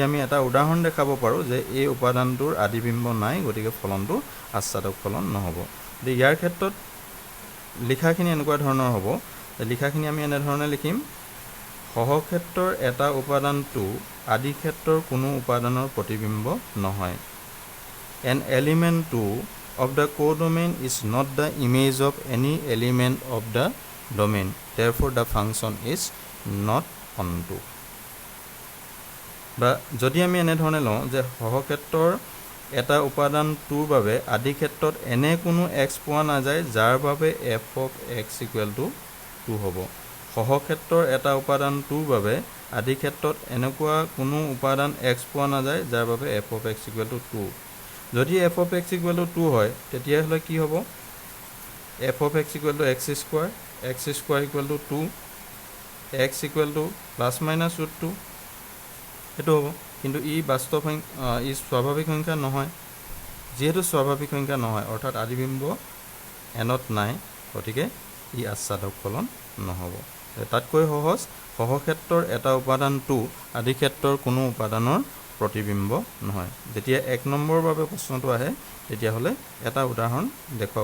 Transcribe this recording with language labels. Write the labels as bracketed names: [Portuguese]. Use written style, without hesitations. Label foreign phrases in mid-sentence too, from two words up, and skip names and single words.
[Assamese] আমি এটা উদাহৰণ দেখাব পাৰোঁ যে এই উপাদানটোৰ আদিবিম্ব নাই গতিকে ফলনটো আচ্ছাদক ফলন নহ'ব ইয়াৰ ক্ষেত্ৰত লিখাখিনি এনেকুৱা ধৰণৰ হ'ব লিখাখিনি আমি এনে ধৰণে লিখিম সহক্ষেত্ৰৰ এটা উপাদানটো আদিক্ষেত্ৰৰ কোনো উপাদানৰ প্ৰতিবিম্ব নহয় [English] an element 2 of the codomain is not the image of any element of the domain therefore the function is not onto [Assamese] বা যদি আমি এনে ধৰণে লওঁ যে সহক্ষেত্ৰৰ এটা উপাদানটোৰ বাবে আদিক্ষেত্ৰত এনে কোনো x পোৱা নাযায় যাৰ বাবে [English] f of x equal to 2 [Assamese] হ'ব সহক্ষেত্ৰৰ এটা উপাদানটোৰ বাবে আদিক্ষেত্ৰত এনেকুৱা কোনো উপাদান x পোৱা নাযায় যাৰ বাবে [English] f of x equal to 2 [Assamese] যদি [English] f of x equal to 2 [Assamese] হয় তেতিয়াহ'লে কি হ'ব [English] f of x equal to x square equal to 2 x equal to plus minus root 2 [Assamese] এটো হ'ব কিন্তু ই বাস্তৱ ই স্বাভাৱিক সংখ্যা নহয় যেহেতু স্বাভাৱিক সংখ্যা নহয় অৰ্থাৎ আদিবিম্ব এনত নাই গতিকে ই আচ্ছাদক ফলন নহ'ব তাতকৈ সহজ সহক্ষেত্ৰৰ এটা উপাদানটো আদিক্ষেত্ৰৰ কোনো উপাদানৰ প্ৰতিবিম্ব নহয় যেতিয়া 1 নম্বৰৰ বাবে প্ৰশ্নটো আহে তেতিয়াহ'লে এটা উদাহৰণ দেখুৱাব